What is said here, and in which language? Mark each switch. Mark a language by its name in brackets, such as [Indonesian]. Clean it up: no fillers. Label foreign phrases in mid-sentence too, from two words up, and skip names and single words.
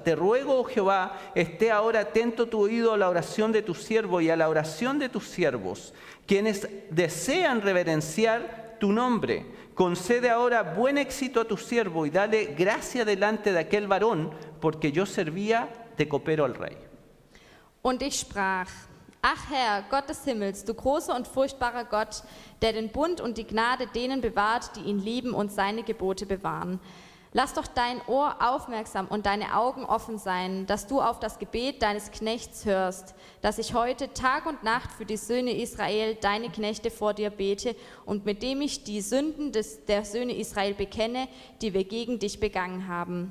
[Spanish] Te ruego, oh Jehová, esté ahora atento tu oído a la oración de tu siervo y a la oración de tus siervos, quienes desean reverenciar tu nombre. Concede ahora buen éxito a tu siervo y dale gracia delante de aquel varón, porque yo servía de copero al rey. [German] Und ich sprach: Ach Herr, Gott des Himmels, du großer und furchtbarer Gott, der den Bund und die Gnade denen bewahrt, die ihn lieben und seine Gebote bewahren. Lass doch dein Ohr aufmerksam und deine Augen offen sein, dass du auf das Gebet deines Knechts hörst, dass ich heute Tag und Nacht für die Söhne Israel, deine Knechte, vor dir bete und mit dem ich die Sünden der Söhne Israel bekenne, die wir gegen dich begangen haben.